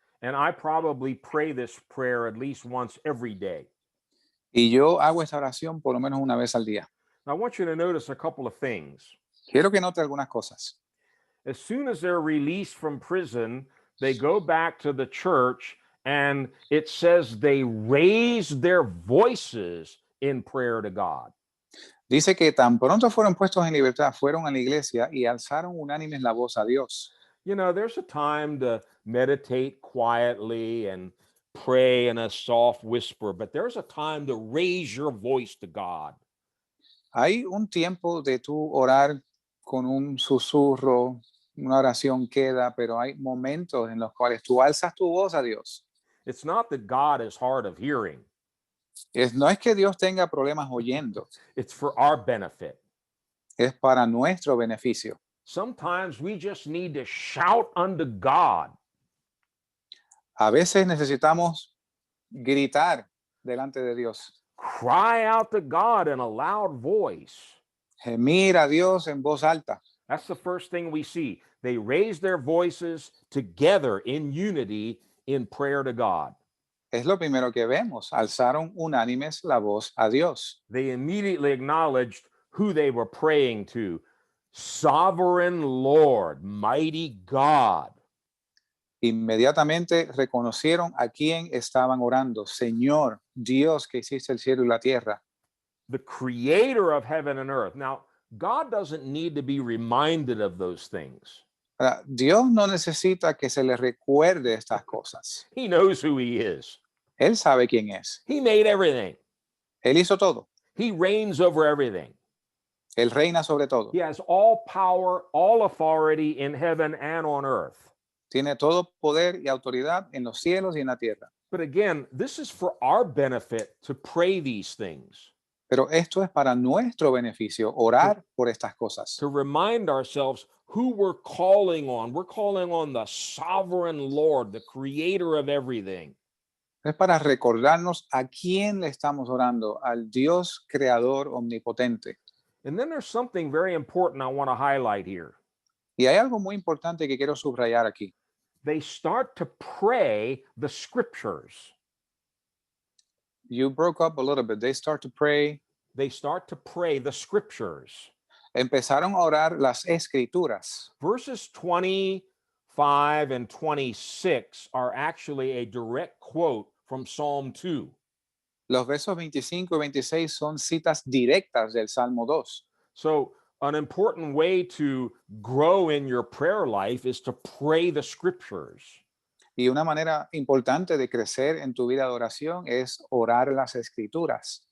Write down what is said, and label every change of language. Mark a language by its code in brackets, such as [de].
[en] And I probably pray this prayer at least once every day. [es] Y yo hago esta oración por lo menos una vez al día. [en] Now, I want you to notice a couple of things. [es] Quiero que note algunas cosas. [en] As soon as they're released from prison, they go back to the church, and it says they raised their voices in prayer to God. [es] Dice que tan pronto fueron puestos en libertad, fueron a la iglesia y alzaron unánimes la voz a Dios. [en] You know, there's a time to meditate quietly and pray in a soft whisper, but there's a time to raise your voice to God. [es] Hay un tiempo de tú orar con un susurro, una oración queda, pero hay momentos en los cuales tú alzas tu voz a Dios. [en] It's not that God is hard of hearing. [es] No es que Dios tenga problemas oyendo, [en] It's for our benefit. [es] es para nuestro beneficio. [en] Sometimes we just need to shout unto God. [es] A veces necesitamos gritar delante de Dios, [en] Cry out to God in a loud voice. [es] gemir a Dios en voz alta. [en] That's the first thing we see. They raise their voices together in unity in prayer to God. [es] Es lo primero que vemos. Alzaron unánimes la voz a Dios. [en] They immediately acknowledged who they were praying to. Sovereign Lord, mighty God. [es] Inmediatamente reconocieron a quién estaban orando. Señor, Dios que hiciste el cielo y la tierra. [en] The creator of heaven and earth. Now, God doesn't need to be reminded of those things. [es] Ahora, Dios no necesita que se le recuerde estas cosas. [en] He knows who he is. [es] Él sabe quién es. [en] He made everything. [es] Él hizo todo. [en] He reigns over everything. [es] Él reina sobre todo. [en] He has all power, all authority in heaven and on earth. [es] Tiene todo poder y autoridad en los cielos y en la tierra. [en] But again, this is for our benefit to pray these things, [es] Pero esto es para nuestro beneficio, orar por estas cosas. [en] to remind ourselves who we're calling on. We're calling on the sovereign Lord, the creator of everything. [es] Es para recordarnos a quién le estamos orando, al Dios creador omnipotente. [en] And then there's something very important I want to highlight here. [es] Y hay algo muy importante que quiero subrayar aquí. [en] They start to pray the scriptures. You broke up a little bit. They start to pray. They start to pray the scriptures. [es] Empezaron a orar las escrituras. [en] Verses 25 and 26 are actually a direct quote from Psalm 2. [es] Los versos 25 y 26 son citas directas del Salmo 2. [en] So, an important way to grow in your prayer life is to pray the scriptures. [es] Y una manera importante de crecer en tu vida de oración es orar las escrituras.